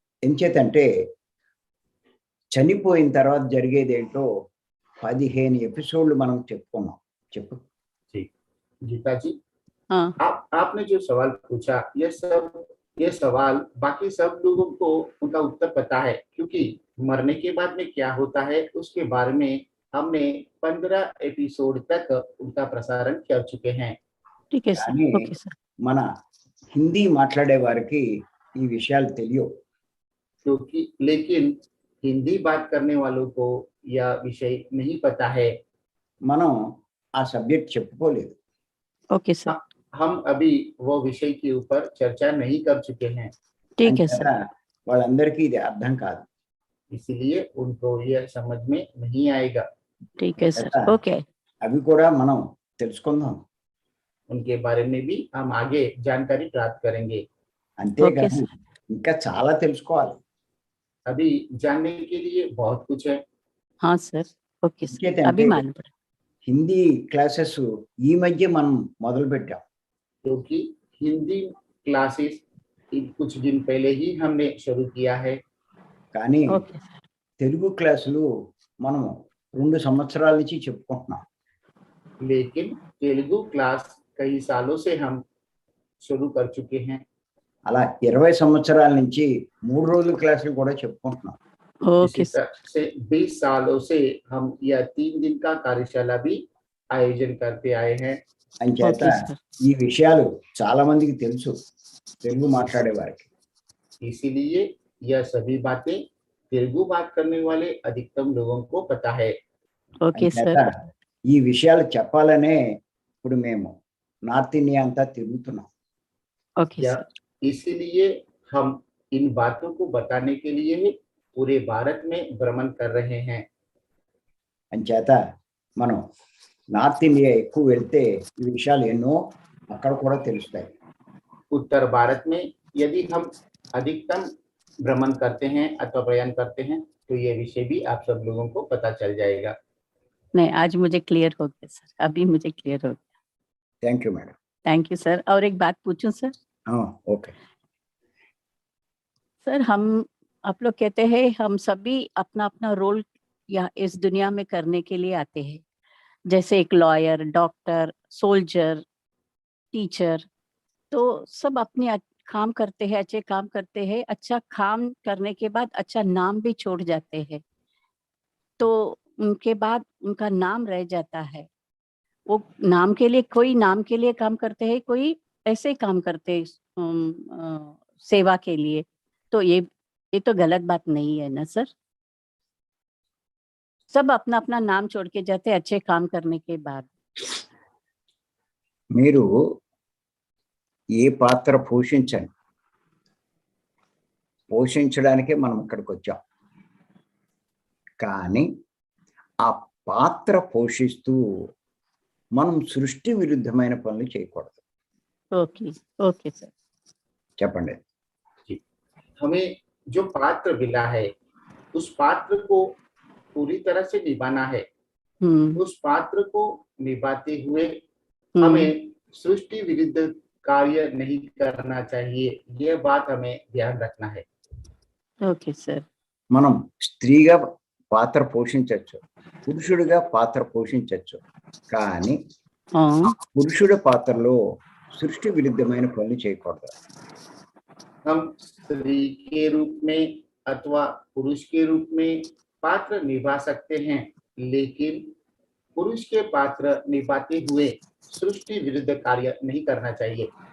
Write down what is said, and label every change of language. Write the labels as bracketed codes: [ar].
[te] ఎంచేతంటే చనిపోయిన తర్వాత జరిగేది ఏంటో 15 ఎపిసోడ్లు మనం చెప్పుకున్నాం. చెప్పు. [hi] ठीक, गीता जी, हाँ, आपने जो सवाल पूछा, ये सवाल बाकी सब लोगों को उनका उत्तर पता है, क्योंकि मरने के बाद में क्या होता है उसके बारे में हमने 15 एपिसोड तक उनका प्रसारण कर चुके हैं। ठीक है सर। [te] కానీ [hi] ओके सर। [te] మన హిందీ మాట్లాడే వారికి ఈ విషయాలు తెలియవు. [hi] क्योंकि लेकिन हिंदी बात करने वालों को यह विषय नहीं पता है। [te] మనం ఆ సబ్జెక్ట్ చెప్పుకోలేదు. [hi] Okay sir. हम अभी वो विषय के ऊपर चर्चा नहीं कर चुके हैं, ठीक है [te] అంచేత [hi] सर। [te] వాళ్ళందరికీ ఇది అర్థం కాదు. [hi] इसलिए उनको यह समझ में नहीं आएगा। ठीक है सर। [te] అంచేత [en] Okay. [te] అవి కూడా మనం తెలుసుకుందాం. [hi] उनके बारे में भी हम आगे जानकारी प्राप्त करेंगे। [en] okay [te] అంతేగాని [hi] सर। [te] ఇంకా చాలా తెలుసుకోవాలి. [hi] अभी जानने के लिए बहुत कुछ है। हाँ सर। ओके सर, [te] ఇంకేంటంటే [hi] अभी मालूम पड़ा। [te] హిందీ క్లాసెస్ ఈ మధ్య మనం మొదలు పెట్టాం. [hi] क्योंकि हिंदी क्लासेस कुछ दिन पहले ही हमने शुरू किया है, [te] కానీ [hi] ओके सर। [te] తెలుగు క్లాసులు మనం 2 సంవత్సరాల నుంచి చెప్పుకుంటున్నాం. [hi] लेकिन तेलुगु क्लास कई सालों से हम शुरू कर चुके हैं। [te] అలా 20 సంవత్సరాల నుంచి 3 రోజుల క్లాసులు కూడా చెప్పుకుంటున్నాం. [en] okay [hi] इसी सर। तरह से 20 सालों से हम यह 3 दिन का कार्यशाला भी आयोजन करते आए हैं। [te] అంచేత [hi] ओके सर। [te] ఈ విషయాలు చాలా మందికి తెలుసు, తెలుగు మాట్లాడే వారికి. [hi] इसीलिए यह सभी बातें तेलुगु बात करने वाले अधिकतम लोगों को पता है। [en] okay [te] అంచేత [hi] सर। [te] ఈ విషయాలు చెప్పాలనే ఇప్పుడు మేము నార్త్ ఇండియా అంతా తిరుగుతున్నాం. [en] okay [hi] या सर। इसीलिए हम इन बातों को बताने के लिए पूरे भारत में भ्रमण कर रहे हैं। [te] అంచేత మనం నార్త్ ఇండియా ఎక్కువ వెళ్తే ఈ విషయాలు ఎన్నో అక్కడ కూడా తెలుస్తాయి. [hi] उत्तर भारत में यदि हम अधिकतम भ्रमण करते हैं अथवा प्रयाण करते हैं तो ये विषय भी आप सब लोगों को पता चल जाएगा। नहीं, आज मुझे क्लियर हो गया सर, अभी मुझे क्लियर हो गया। [en] Thank you madam. Thank you [hi] sir. और एक बात पूछूं सर? [en] Okay. [hi] सर आप लोग कहते हैं हम सभी अपना अपना रोल या इस दुनिया में करने के लिए आते हैं, जैसे एक लॉयर, डॉक्टर, सोल्जर, टीचर, तो सब अपने काम करते हैं, अच्छे काम करते हैं, अच्छा काम करने के बाद अच्छा नाम भी छोड़ जाते हैं, तो उनके बाद उनका नाम रह जाता है। वो नाम के लिए, कोई नाम के लिए काम करते हैं, कोई ऐसे ही काम करते हैं सेवा के लिए। तो ये तो गलत बात नहीं है ना सर? सब अपना अपना नाम छोड़ के जाते हैं अच्छे काम करने के बाद। [te] మీరు ఏ పాత్ర పోషించడానికే మనం ఇక్కడికి వచ్చాం. కానీ ఆ పాత్ర పోషిస్తూ మనం సృష్టి విరుద్ధమైన పనులు చేయకూడదు. [hi] Okay okay sir. [te] చెప్పండి. [hi] हमें जो पात्र मिला है उस पात्र को पूरी तरह से निभाना है। उस पात्र को निभाते हुए हमें सृष्टि विरुद्ध कार्य नहीं करना चाहिए, यह बात हमें ध्यान रखना है। Okay sir. [te] మనం స్త్రీగా పాత్ర పోషించవచ్చు, పురుషుడిగా పాత్ర పోషించవచ్చు, కానీ పురుషుడి పాత్రలో సృష్టి విరుద్ధమైన పనులు చేయకూడదు. [hi] हम स्त्री के रूप में अथवा पुरुष के रूप में पात्र निभा सकते हैं, लेकिन पुरुष के पात्र निभाते हुए सृष्टि विरुद्ध कार्य नहीं करना चाहिए।